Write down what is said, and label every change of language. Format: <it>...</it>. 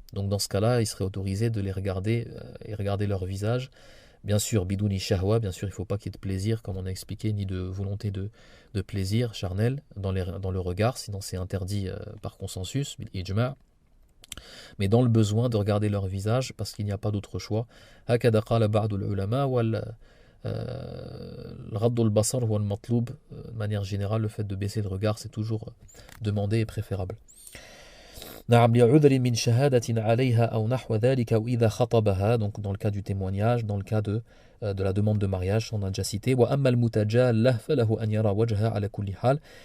<fr>Donc dans ce cas-là, il serait autorisé de les regarder et regarder leur visage. Bien sûr,</fr> <ar>bidouni shahwa,</ar> <fr>bien sûr, il ne faut pas qu'il y ait de plaisir, comme on a expliqué, ni de volonté de plaisir charnel dans le regard, sinon c'est interdit par consensus,</fr> <ar>bil ijma'.</ar> <fr>Mais dans le besoin de regarder leur visage parce qu'il n'y a pas d'autre choix.</fr> <ar>هكذا قال بعض العلماء والغض البصر هو المطلوب.</ar> <fr>De manière générale, le fait de baisser le regard, c'est toujours demandé et préférable.</fr> <ar>نعم لعذر من شهادة عليها أو نحو ذلك أو إذا خطبها,</ar> <fr>donc dans le cas du témoignage, dans le cas de la demande de mariage, on a déjà cité.</fr> <ar>وأما المتجالة فله أن يرى وجهها على كل حال.</ar>